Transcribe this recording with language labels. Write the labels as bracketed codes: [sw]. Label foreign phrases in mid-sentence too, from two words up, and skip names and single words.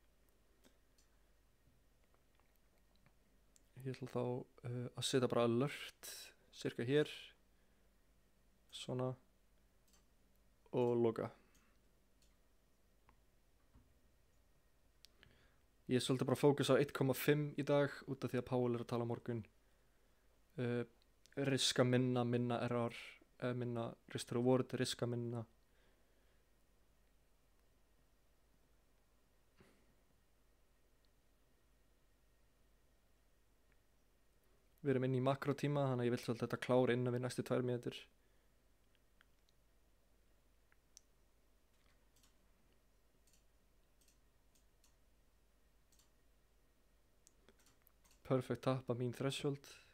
[is] Ég ætla þá að setja bara alert cirka hér, svona, og loka. Ég er svolítið bara að fókusa á 1,5 í dag út af því að Powell er að tala á morgun. Riska minna error, minna [en] risk to reward, [is] riska minna. Við erum inn í makrotíma, þannig að ég vil svolítið þetta klára innan við næstu 2 mínútur. Perfect tappa mín threshold.